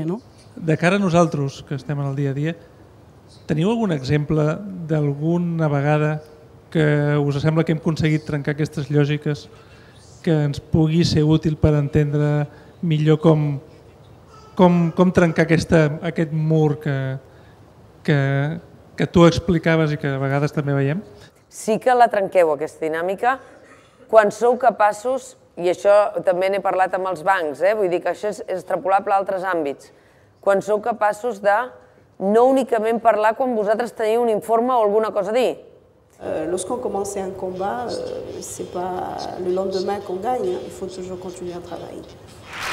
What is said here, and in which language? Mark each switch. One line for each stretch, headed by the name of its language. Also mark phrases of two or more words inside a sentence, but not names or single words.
Catalan: De cara a nosaltres, que estem en el dia a dia, teniu algun exemple d'alguna vegada que us sembla que hem aconseguit trencar aquestes lògiques, que ens pugui ser útil per entendre millor com trencar aquest mur que tu explicaves i que a vegades també veiem? Sí que la trenqueu, aquesta dinàmica, quan sou capaços, i això també n'he parlat amb els bancs, vull dir que això és extrapolable a altres àmbits, quan sou capaços de no únicament parlar quan vosaltres teniu un informe o alguna cosa a dir.
French: Lorsqu'on commence un combat, ce n'est pas le lendemain qu'on gagne, il faut toujours continuer à travailler.